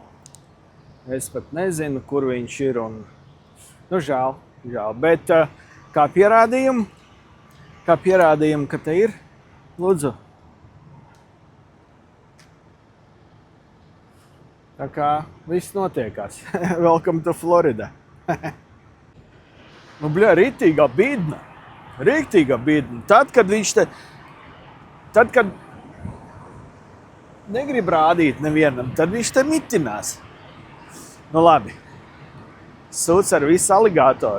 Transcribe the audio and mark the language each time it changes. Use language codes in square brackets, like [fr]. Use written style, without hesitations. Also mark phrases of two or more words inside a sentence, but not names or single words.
[lv] Es pat nezinu, kur viņš ir, un, nu, žēl. Bet kā pierādījumu, ka te ir, lūdzu. Tā kā viss notiekās. [en] Welcome to Florida. [lv] Nu, bļā, rītīgā bidna. Tad, kad negrib rādīt nevienam, tad viņš te mitinās. Nu, labi. Sūds ar visu aligātoru.